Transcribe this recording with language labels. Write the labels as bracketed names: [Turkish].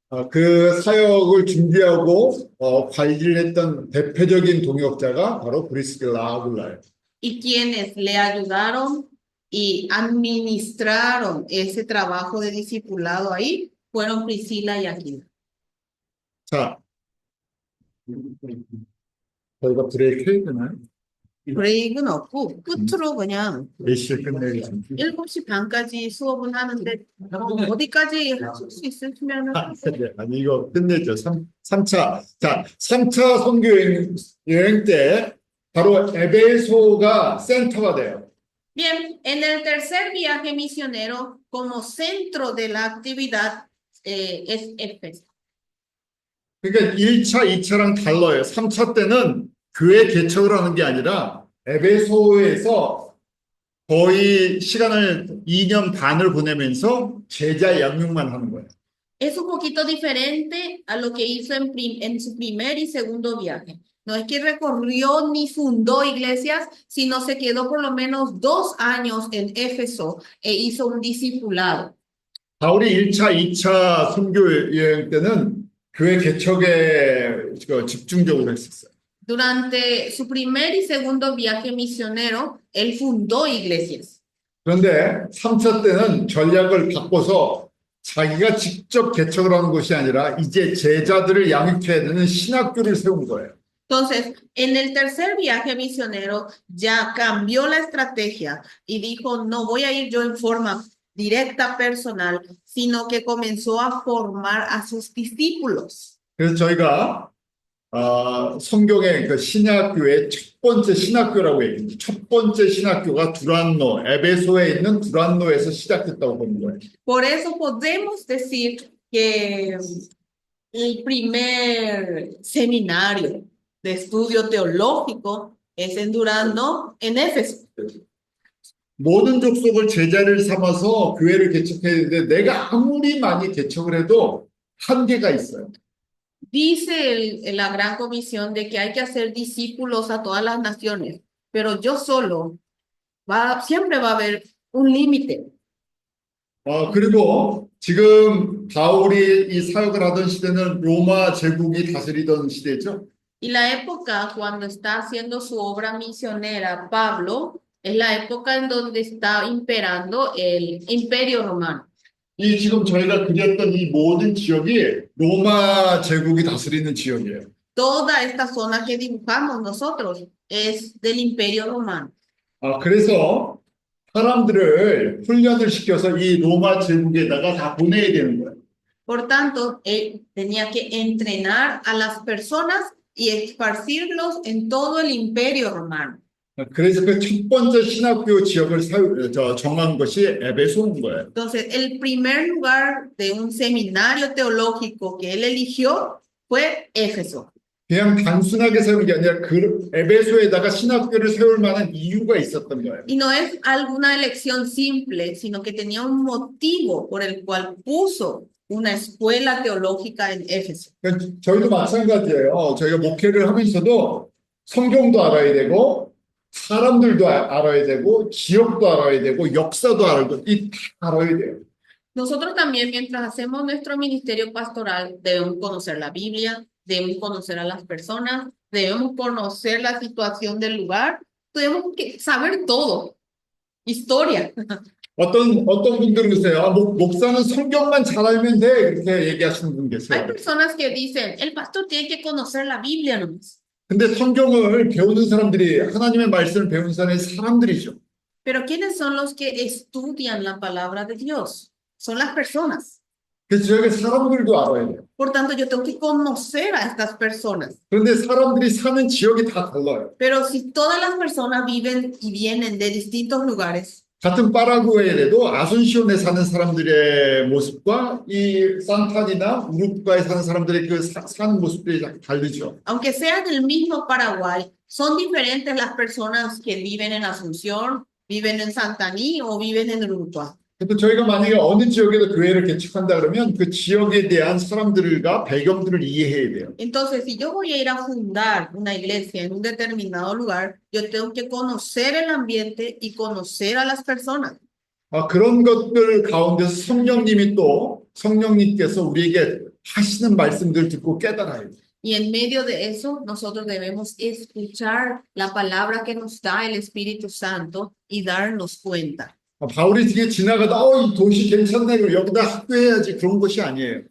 [Korean] 그 사역을 준비하고 관리를 했던 대표적인 동역자가 바로 브리스길라 아굴라예요. [Spanish] Y quienes le ayudaron y administraron ese trabajo de discipulado ahí fueron Priscila y Aquila. [Korean] 자, 저희가 브레이크 해야 되나요? 브레이크는 없고 끝으로 그냥 몇 시에 끝내겠습니다. 7시 반까지 수업은 하는데 어디까지 하실 수 있으시면 아니 이거 끝내죠. 3차. 자, 3차 선교 여행 때 바로 에베소가 센터가 돼요. [Spanish] Bien, en el tercer viaje misionero, como centro de la actividad, es Éfeso. [Korean] 그러니까 1차, 2차랑 달라요. 3차 때는 교회 개척을 하는 게 아니라 에베소에서 거의 시간을 2년 반을 보내면서 제자 양육만 하는 거예요. [Spanish] Es un poquito diferente a lo que hizo en su primer y segundo viaje. No es que recorrió ni fundó iglesias, sino se quedó por lo menos 2 años en Éfeso e hizo un discipulado. [Korean] 바울이 1차, 2차 선교 여행 때는 교회 개척에 집중적으로 했었어요. [Spanish] Durante su primer y segundo viaje misionero, él fundó iglesias. [Korean] 그런데 3차 때는 전략을 바꿔서 자기가 직접 개척을 하는 것이 아니라 이제 제자들을 양육해야 되는 신학교를 세운 거예요. [Spanish] Entonces, en el tercer viaje misionero ya cambió la estrategia y dijo, no voy a ir yo en forma directa personal, sino que comenzó a formar a sus discípulos. [Korean] 그래서 저희가 성경의 그 신학교의 첫 번째 신학교라고 해요. 첫 번째 신학교가 두란노, 에베소에 있는 두란노에서 시작됐다고 보는 거예요. [Spanish] Por eso podemos decir que el primer seminario de estudio teológico es en Durando, en Éfeso. [Korean] 모든 족속을 제자를 삼아서 교회를 개척해야 되는데 내가 아무리 많이 개척을 해도 한계가 있어요. [Spanish] Dice la gran comisión de que hay que hacer discípulos a todas las naciones, pero yo solo, siempre va a haber un límite. [Korean] 그리고 지금 바울이 이 사역을 하던 시대는 로마 제국이 다스리던 시대죠. [Spanish] Y la época cuando está haciendo su obra misionera, Pablo, es la época en donde está imperando el imperio romano. [Korean] 이 지금 저희가 그렸던 이 모든 지역이 로마 제국이 다스리는 지역이에요. [Spanish] Toda esta zona que dibujamos nosotros es del imperio romano. [Korean] 그래서 사람들을 훈련을 시켜서 이 로마 제국에다가 다 보내야 되는 거예요. [Spanish] Por tanto, él tenía que entrenar a las personas y esparcirlos en todo el imperio romano. [Korean] 그래서 그 첫 번째 신학교 지역을 정한 것이 에베소인 거예요. [Spanish] Entonces, el primer lugar de un seminario teológico que él eligió fue Éfeso. [Korean] 그냥 단순하게 세운 게 아니라 그 에베소에다가 신학교를 세울 만한 이유가 있었던 거예요. [Spanish] Y no es alguna elección simple, sino que tenía un motivo por el cual puso una escuela teológica en Éfeso. [Korean] 저희도 마찬가지예요. 저희가 목회를 하면서도 성경도 알아야 되고 사람들도 알아야 되고 지역도 알아야 되고 역사도 알아야 되고 다 알아야 돼요. [Spanish] Nosotros también, mientras hacemos nuestro ministerio pastoral, debemos conocer la Biblia, debemos conocer a las personas, debemos conocer la situación del lugar, tenemos que saber todo. Historia. [Korean] 어떤 분들은 그러세요. 목사는 성경만 잘 알면 돼. 이렇게 얘기하시는 분 [Spanish] Hay [Korean] 계세요. [Spanish] personas que dicen, el pastor tiene que conocer la Biblia nomás. [Korean] 근데 성경을 배우는 사람들이 하나님의 말씀을 배우는 사람들이죠. [Spanish] Pero ¿quiénes son los que estudian la palabra de Dios? Son las personas. [Korean] 그래서 저희가 사람들도 알아야 돼요. [Spanish] Por tanto, yo tengo que conocer a estas personas. [Korean] 그런데 사람들이 사는 지역이 다 달라요. [Spanish] Pero si todas las personas viven y vienen de distintos lugares, [Korean] 같은 파라구에도 아순시온에 사는 사람들의 모습과 이 산탄이나 우루과에 사는 사람들의 그 사는 모습들이 다르죠. [Spanish] aunque sean del mismo Paraguay, son diferentes las personas que viven en Asunción, viven en Santaní o viven en Uruguay. [Korean] 그래서 저희가 만약에 어느 지역에도 교회를 개척한다 그러면 그 지역에 대한 사람들과 배경들을 이해해야 돼요. [Spanish] Entonces, si yo voy a ir a fundar una iglesia en un determinado lugar, yo tengo que conocer el ambiente y conocer a las personas. [Korean] 그런 것들 가운데서 성령님께서 우리에게 하시는 말씀들 듣고 깨달아야 돼요. [Spanish] Y en medio de eso, nosotros debemos escuchar la palabra que nos da el Espíritu Santo y darnos cuenta. [Korean] 바울이 뒤에 지나가다 이 도시 괜찮네 그럼 여기다 학교해야지 그런 것이 아니에요.